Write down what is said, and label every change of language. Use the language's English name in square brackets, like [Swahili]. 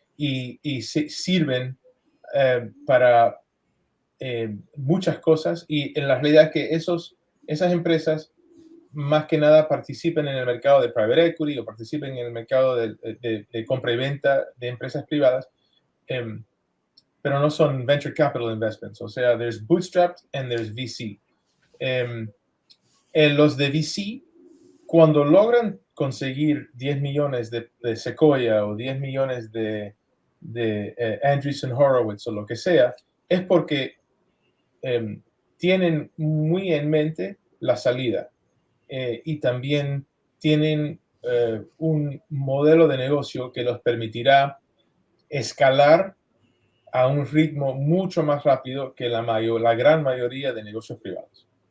[Spanish] y sirven para muchas cosas, y en la realidad es que esas empresas más que nada participen en el mercado de private equity o participen en el mercado de compra y venta de empresas privadas, pero no son [English] venture capital investments. [Spanish] O sea, [English] there's bootstrapped and there's VC. [Spanish] Los de VC, cuando logran conseguir 10 millones de Sequoia o 10 millones de Andreessen Horowitz o lo que sea, es porque tienen muy en mente la salida, y también tienen un modelo de negocio que los permitirá escalar a un ritmo mucho más rápido que la gran mayoría de negocios privados.